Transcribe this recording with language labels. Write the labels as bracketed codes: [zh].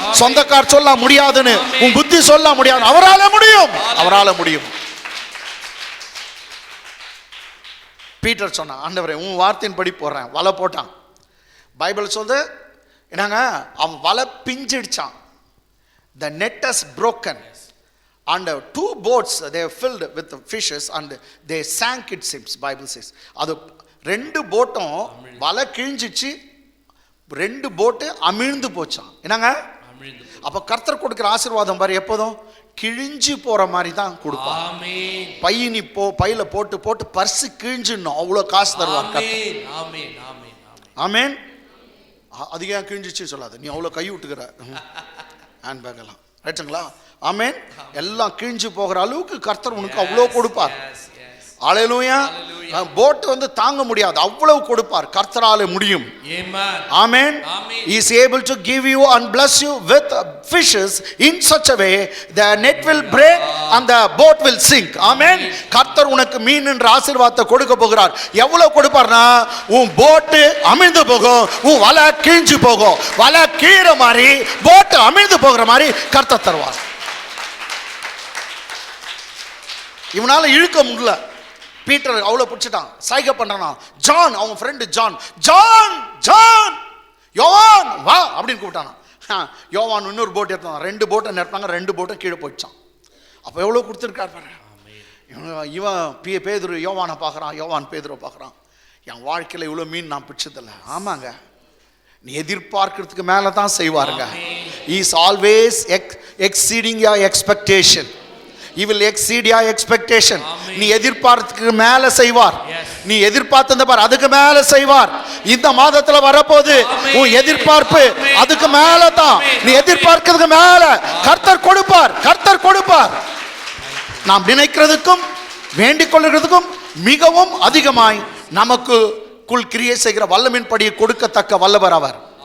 [ta] சொந்தக்கார் சொல்ல முடியாதுன்னு உன் புத்தி சொல்ல முடியாது, அவரால முடியும், அவரால முடியும். பீட்டர் சொன்னான், ஆண்டவரே உன் வார்த்தையின்படி போடுறேன். வலை போட்டான். பைபிள் சொல்லுது என்னங்க, அவன் வலை பிஞ்சிடுச்சான். [en] The net is broken and two boats they were filled with fishes and they sank, it seems, Bible says. [ta] அது ரெண்டு போட்டும் வலை கிழிஞ்சிச்சு, ரெண்டு போட்டு அமிழ்ந்து போச்சான். என்னங்க, அப்ப கர்த்தர் கொடுக்கிற ஆசீர்வாதம் பாரு, எப்போதும் கிழிஞ்சு போற மாதிரி தான் கொடுப்பார். ஆமென். பையினி பையில போட்டு போட்டு பர்ஸ் கிழிஞ்சிடணும், அவ்வளோ காசு தருவார். ஆமென் ஆமென் ஆமென் ஆமென். அது ஏன் கிழிஞ்சிச்சு சொல்லாது, நீ அவ்வளோ கை விட்டுக்கிற ஹேண்ட் பேக் எல்லாம் ரைட்டுங்களா? ஆமென். எல்லாம் கிழிஞ்சு போகிற அளவுக்கு கர்த்தர் உனக்கு அவ்வளோ கொடுப்பார். அல்லேலூயா. போட் வந்து தாங்க முடியாது, அவ்வளவு கொடுப்பார், கர்த்தராலே முடியும். ஆமென். [en] He is able to give you and bless you with fishes in such a way the net will break and the boat will sink. [ta] ஆமென். கர்த்தர் உனக்கு மீன் என்ற ஆசீர்வாதத்தை கொடுக்க போகிறார். எவ்வளவு கொடுப்பார்னா, உன் போட் அமிழ்ந்து போகும், உன் வலை கிழிஞ்சு போகும். வலை கீற மாதிரி போட் அமிழ்ந்து போகிற மாதிரி கர்த்தர் தருவார். இவனால இழுக்க முடியல. பீட்டர் அவ்வளோ பிடிச்சிட்டான், சைகை பண்றானா. ஜான், அவன் ஃப்ரெண்டு ஜான், ஜான் ஜான் யோவான் வா அப்படின்னு கூப்பிட்டானா. யோவான் இன்னொரு போட் எடுத்தான். ரெண்டு போட்டை நிறுத்தாங்க, ரெண்டு போட்டும் கீழே போயிடுச்சான். அப்போ எவ்வளோ கொடுத்துருக்காரு பாரு. இவன் பேதுரு யோவானை பார்க்குறான், யோவான் பேதுரை பார்க்குறான். என் வாழ்க்கையில் இவ்வளோ மீன் நான் பிடிச்சதில்லை. ஆமாங்க, நீ எதிர்பார்க்கறதுக்கு மேலே தான் செய்வாருங்க. [en] Is always exceeding your expectation. He will exceed your expectation. [ta] நீ எதிர்பார்த்ததுக்கு மேல செய்வார். நீ எதிர்பார்த்தத பார், அதுக்கு மேல செய்வார். இந்த மாதத்துல வரப்போகுது உன் எதிர்பார்ப்பு, அதுக்கு மேல தான். நீ எதிர்பார்க்கிறதுக்கு மேல கர்த்தர் கொடுப்பார், கர்த்தர் கொடுப்பார். நாம் நினைக்கிறதுக்கும் வேண்டிக் கொள்கிறதுக்கும் மிகவும் அதிகமாய் நமக்குள் கிரியை செய்கிற வல்லமின்படியை கொடுக்கத்தக்க வல்லவர் அவர்.